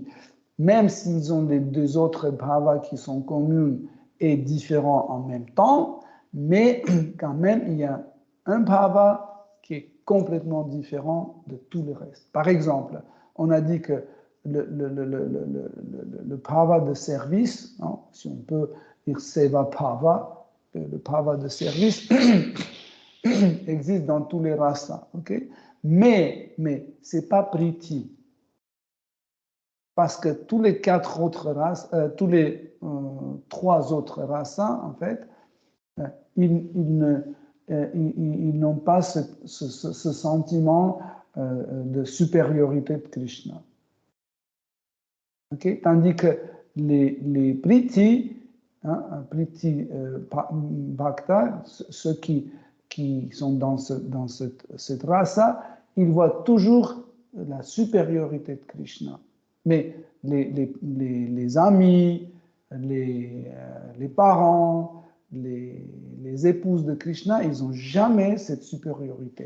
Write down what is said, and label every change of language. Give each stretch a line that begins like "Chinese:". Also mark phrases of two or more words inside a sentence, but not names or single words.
French: Même s'ils ont les deux autres bhavas qui sont communs et différents en même temps, mais quand même, il y a un bhava qui est complètement différent de tout le reste. Par exemple, on a dit que le bhava de service, hein, si on peut dire
Sanskrit: seva bhava,
French: le bhava de service, existe dans tous les rasas. Okay? Mais ce n'est pas priti. Parce que tous les quatre autres races, tous les trois autres rasas, en fait, ils n'ont pas ce sentiment de supériorité de Krishna. Okay? Tandis que les priti, hein,
Sanskrit: priti bhakta,
French: ceux qui sont dans cette rasa, ils voient toujours la supériorité de Krishna. Mais les amis, les parents, les épouses de Krishna, ils n'ont jamais cette supériorité.